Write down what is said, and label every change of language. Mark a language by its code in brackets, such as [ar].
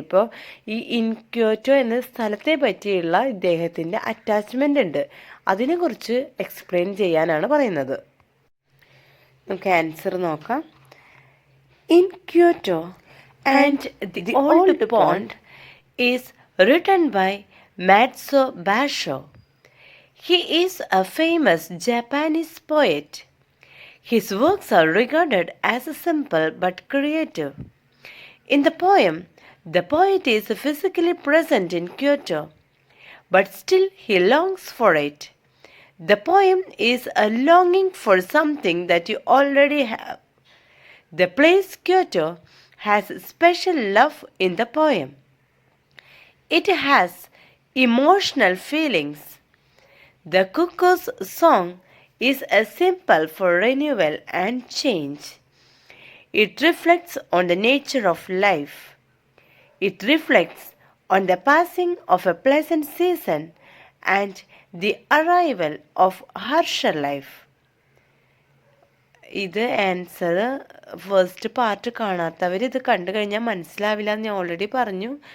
[ml] ഇപ്പോൾ ഈ ഇൻക്യോറ്റോ എന്ന സ്ഥലത്തെ പറ്റിയുള്ള ഇദ്ദേഹത്തിൻ്റെ അറ്റാച്ച്മെൻ്റ് ഉണ്ട്, അതിനെക്കുറിച്ച് എക്സ്പ്ലെയിൻ ചെയ്യാനാണ് പറയുന്നത്. നമുക്ക് ആൻസർ നോക്കാം. [en] In Kyoto and the old pond is written by Matsuo Basho. He is a famous Japanese poet. His works are regarded as simple but creative. In the poem, the poet is physically present in Kyoto, but still he longs for it. The poem is a longing for something that you already have. The place Kyoto has special love in the poem. It has emotional feelings. The cuckoo's song is a symbol for renewal and change. It reflects on the nature of life. It reflects on the passing of a pleasant season and the arrival of harsher life. [ml] ഇത് answer first part കാണാത്തവർ ഇത് കണ്ടു കഴിഞ്ഞാൽ മനസ്സിലാവില്ല എന്ന് ഞാൻ already പറഞ്ഞു.